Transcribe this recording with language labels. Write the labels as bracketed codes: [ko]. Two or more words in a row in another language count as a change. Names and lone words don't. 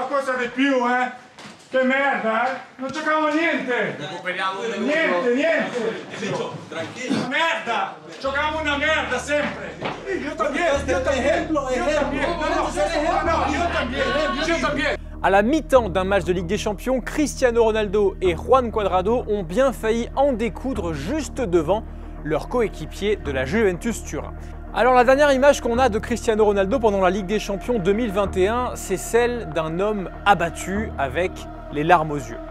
[it] qualcosa di più, eh? Che merda, eh? Non giocavo niente! Recuperiamo Niente! tranquillo. Merda! Giocavo una merda sempre! [es] Io también! Yo también! Yo también! [fr] À la mi-temps d'un match de Ligue des Champions, Cristiano Ronaldo et Juan Cuadrado ont bien failli en découdre juste devant leur coéquipier de la Juventus Turin. Alors la dernière image qu'on a de Cristiano Ronaldo pendant la Ligue des Champions 2021, c'est celle d'un homme abattu avec les larmes aux yeux.